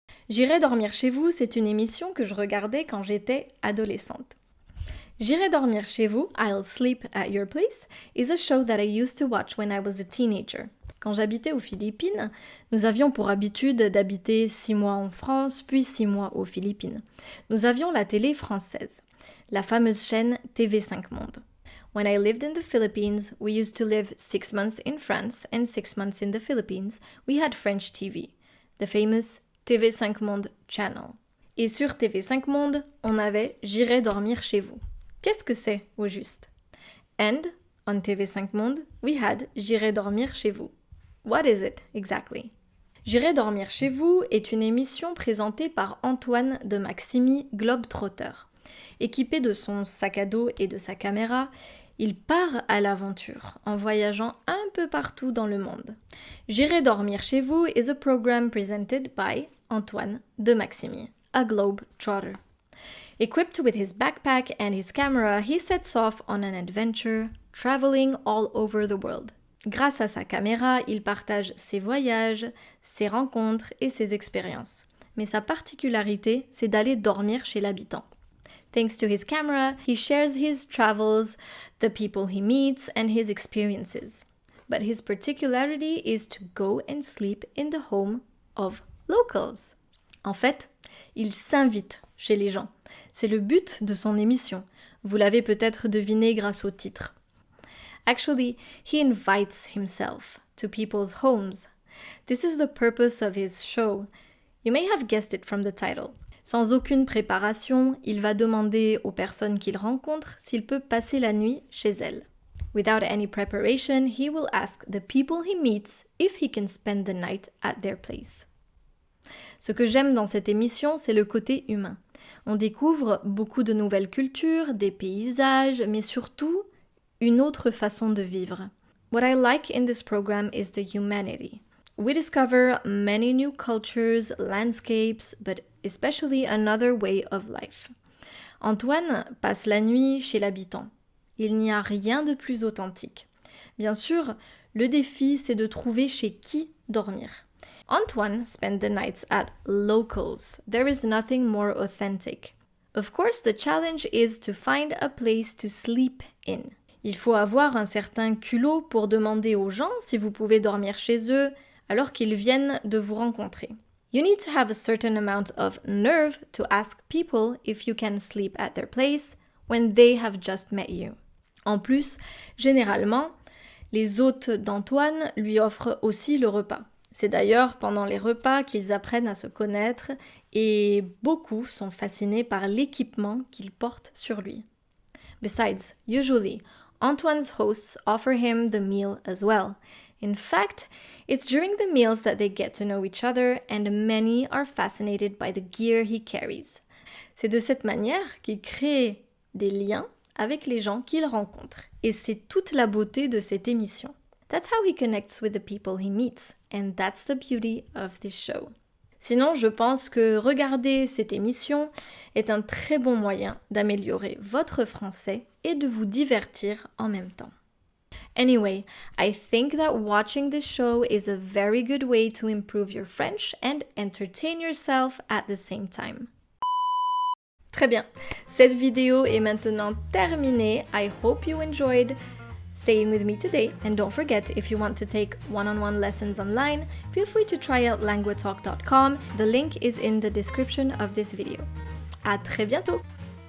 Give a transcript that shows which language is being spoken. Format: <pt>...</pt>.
<fr>J'irai dormir chez vous, c'est une émission que je regardais quand j'étais adolescente.</fr> <en>J'irai dormir chez vous, I'll sleep at your place, is a show that I used to watch when I was a teenager.</en> <fr>Quand j'habitais aux Philippines, nous avions pour habitude d'habiter 6 mois en France, puis 6 mois aux Philippines. Nous avions la télé française, la fameuse chaîne TV5 Monde.</fr> <en>When I lived in the Philippines, we used to live 6 months in France and 6 months in the Philippines. We had French TV, the famous TV5 Monde channel.</en> <fr>Et sur TV5 Monde, on avait J'irai dormir chez vous. Qu'est-ce que c'est, au juste?</fr> <en>And on TV5 Monde, we had J'irai dormir chez vous. What is it, exactly?</en> <fr>J'irai dormir chez vous est une émission présentée par Antoine de Maximi, globe-trotteur. Équipé de son sac à dos et de sa caméra, il part à l'aventure en voyageant un peu partout dans le monde.</fr> <en>J'irai dormir chez vous is a program presented by Antoine de Maximi, a globe-trotter. Equipped with his backpack and his camera, he sets off on an adventure, traveling all over the world.</en> <fr>Grâce à sa caméra, il partage ses voyages, ses rencontres et ses expériences. Mais sa particularité, c'est d'aller dormir chez l'habitant.</fr> <en>Thanks to his camera, he shares his travels, the people he meets, and his experiences. But his particularity is to go and sleep in the home of locals.</en> <fr>En fait, il s'invite chez les gens. C'est le but de son émission. Vous l'avez peut-être deviné grâce au titre.</fr> <en>Actually, he invites himself to people's homes. This is the purpose of his show. You may have guessed it from the title.</en> <fr>Sans aucune préparation, il va demander aux personnes qu'il rencontre s'il peut passer la nuit chez elles.</fr> <en>Without any preparation, he will ask the people he meets if he can spend the night at their place.</en> <fr>Ce que j'aime dans cette émission, c'est le côté humain. On découvre beaucoup de nouvelles cultures, des paysages, mais surtout une autre façon de vivre.</fr> <en>What I like in this program is the humanity. We discover many new cultures, landscapes, but especially another way of life.</en> <fr>Antoine passe la nuit chez l'habitant. Il n'y a rien de plus authentique. Bien sûr, le défi, c'est de trouver chez qui dormir.</fr> <en>Antoine spent the nights at locals. There is nothing more authentic. Of course, the challenge is to find a place to sleep in.</en> <fr>Il faut avoir un certain culot pour demander aux gens si vous pouvez dormir chez eux alors qu'ils viennent de vous rencontrer.</fr> <en>You need to have a certain amount of nerve to ask people if you can sleep at their place when they have just met you.</en> <fr>En plus, généralement, les hôtes d'Antoine lui offrent aussi le repas. C'est d'ailleurs pendant les repas qu'ils apprennent à se connaître et beaucoup sont fascinés par l'équipement qu'il porte sur lui.</fr> <en>Besides, usually, Antoine's hosts offer him the meal as well. In fact, it's during the meals that they get to know each other and many are fascinated by the gear he carries.</en> <fr>C'est de cette manière qu'il crée des liens avec les gens qu'il rencontre. Et c'est toute la beauté de cette émission.</fr> <en>That's how he connects with the people he meets, and that's the beauty of this show.</en> <fr>Sinon, je pense que regarder cette émission est un très bon moyen d'améliorer votre français et de vous divertir en même temps.</fr> <en>Anyway, I think that watching this show is a very good way to improve your French and entertain yourself at the same time.</en> <fr>Très bien, cette vidéo est maintenant terminée.</fr> <en>I hope you enjoyed staying with me today, and don't forget, if you want to take one-on-one lessons online, feel free to try out languatalk.com. The link is in the description of this video.</en> <fr>À très bientôt!</fr>